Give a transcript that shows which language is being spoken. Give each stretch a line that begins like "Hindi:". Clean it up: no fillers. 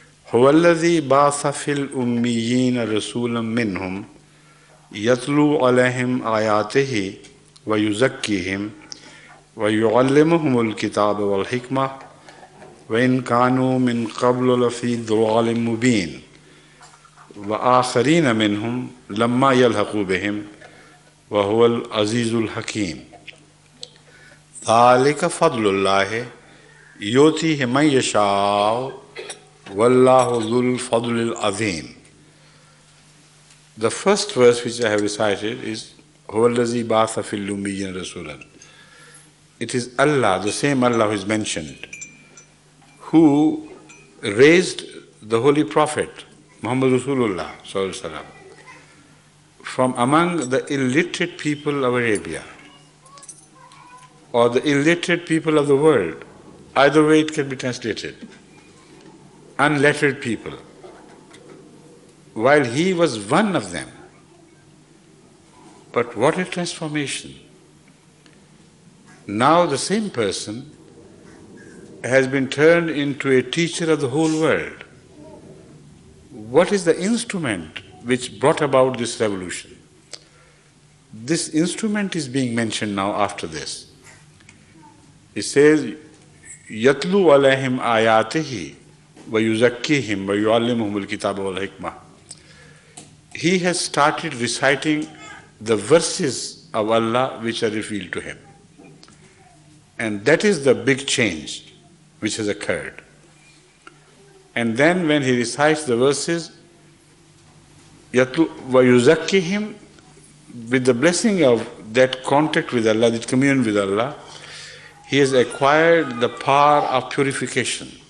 Arabic: هو الذي بعث في الأميين رسولا منهم يتلو عليهم آياته ويزكيهم ويعلمهم الكتاب والحكمة وإن كانوا من قبل لفي ضلال مبين وآخرين منهم لما يلحقوا بهم وهو العزيز الحكيم ذلك فضل الله يؤتيه من يشاء والله ذو الفضل العظيم.
English: The first verse which I have recited is
Arabic: هو الذي بعث في الأميين رسولا.
English: It is Allah, the same Allah who is mentioned, who raised the Holy Prophet Muhammad Rasulullah from among the illiterate people of Arabia or the illiterate people of the world. Either way it can be translated. Unlettered people. While he was one of them. But what a transformation. Now the same person has been turned into a teacher of the whole world. What is the instrument which brought about this revolution? This instrument is being mentioned now after this. It says,
Arabic: يَتْلُو عَلَيْهِمْ آيَاتِهِ وَيُزَكِّيهِمْ وَيُعَلِّمُهُمُ الْكِتَابَ وَالْحِكْمَةَ.
English: He has started reciting the verses of Allah which are revealed to him. And that is the big change which has occurred. And then when he recites the verses, وَيُزَكِّيهِمْ, with the blessing of that contact with Allah, that communion with Allah, he has acquired the power of purification.